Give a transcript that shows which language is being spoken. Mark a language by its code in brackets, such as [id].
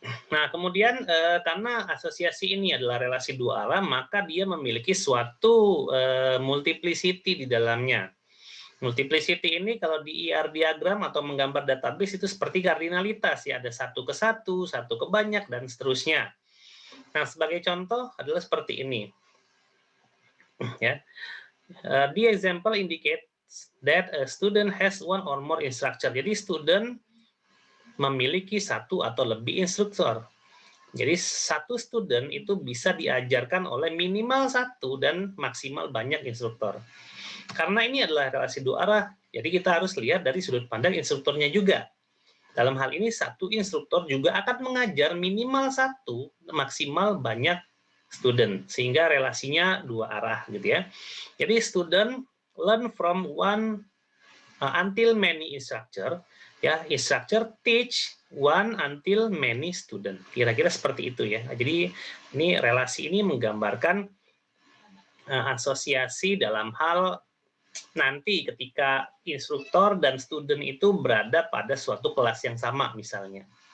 [id] Nah, kemudian karena asosiasi ini adalah relasi dua arah, maka dia memiliki suatu multiplicity di dalamnya. Multiplicity ini kalau di IR diagram atau menggambar database itu seperti kardinalitas ya, ada satu ke satu ke banyak dan seterusnya. Nah, sebagai contoh adalah seperti ini. Ya. [en] The example indicates that a student has one or more instructor. [id] Jadi student memiliki satu atau lebih instruktur. Jadi satu student itu bisa diajarkan oleh minimal satu dan maksimal banyak instruktur. Karena ini adalah relasi dua arah, jadi kita harus lihat dari sudut pandang instrukturnya juga. Dalam hal ini satu instruktur juga akan mengajar minimal satu, maksimal banyak student, sehingga relasinya dua arah gitu ya. Jadi [en] student learn from one until many instructor, ya, instructor teach one until many student. [id] Kira-kira seperti itu ya. Jadi ini relasi ini menggambarkan asosiasi dalam hal nanti ketika instruktur dan student itu berada pada suatu kelas yang sama misalnya.